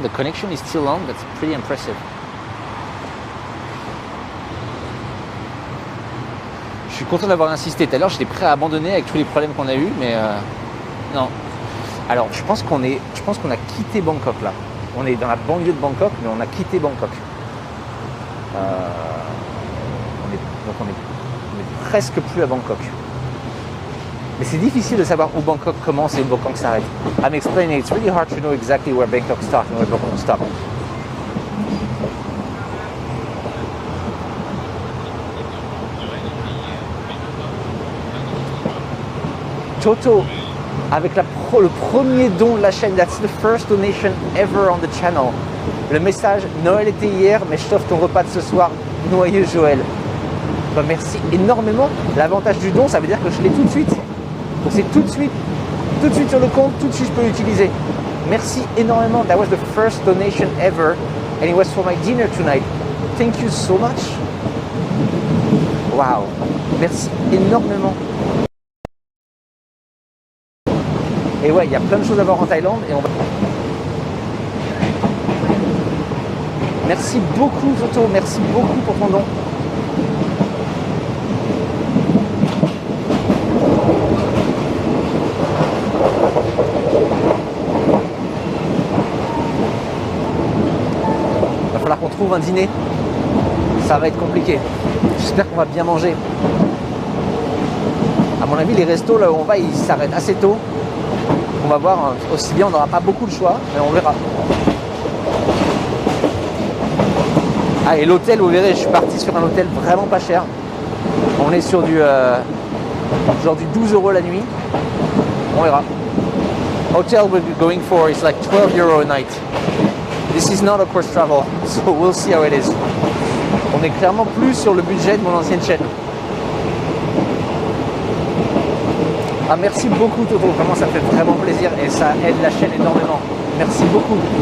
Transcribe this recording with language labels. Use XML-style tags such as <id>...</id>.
<en>The connection is still on, that's pretty impressive.</en> <fr>Je suis content d'avoir insisté. Tout à l'heure, j'étais prêt à abandonner avec tous les problèmes qu'on a eus, mais non. Alors, je pense qu'on a quitté Bangkok là. On est dans la banlieue de Bangkok, mais on a quitté Bangkok. On est presque plus à Bangkok. Mais c'est difficile de savoir où Bangkok commence et où Bangkok s'arrête.</fr> <en>I'm explaining, it's really hard to know exactly where Bangkok starts and where Bangkok stops.</en> <fr>Toto, avec le premier don de la chaîne,</fr> <en>that's the first donation ever on the channel.</en> <fr>Le message, Noël était hier, mais je t'offre ton repas de ce soir, noyeux Joël. Bah, merci énormément. L'avantage du don, ça veut dire que je l'ai tout de suite. Donc c'est tout de suite sur le compte, tout de suite je peux l'utiliser. Merci énormément.</fr> <en>That was the first donation ever and it was for my dinner tonight. Thank you so much.</en> <fr>Waouh, merci énormément. Et ouais, il y a plein de choses à voir en Thaïlande et on va... Merci beaucoup Toto, merci beaucoup pour ton don. Il va falloir qu'on trouve un dîner. Ça va être compliqué. J'espère qu'on va bien manger. À mon avis, les restos là où on va, ils s'arrêtent assez tôt. On va voir, aussi bien on n'aura pas beaucoup de choix, mais on verra. Ah, et l'hôtel, vous verrez, je suis parti sur un hôtel vraiment pas cher. On est sur du genre du 12 € la nuit. On verra.</fr> <en>Hotel we're going for is like 12 € a night. This is not of course travel, so we'll see how it is.</en> <fr>On est clairement plus sur le budget de mon ancienne chaîne. Ah, merci beaucoup Toto, vraiment ça me fait vraiment plaisir et ça aide la chaîne énormément. Merci beaucoup.</fr>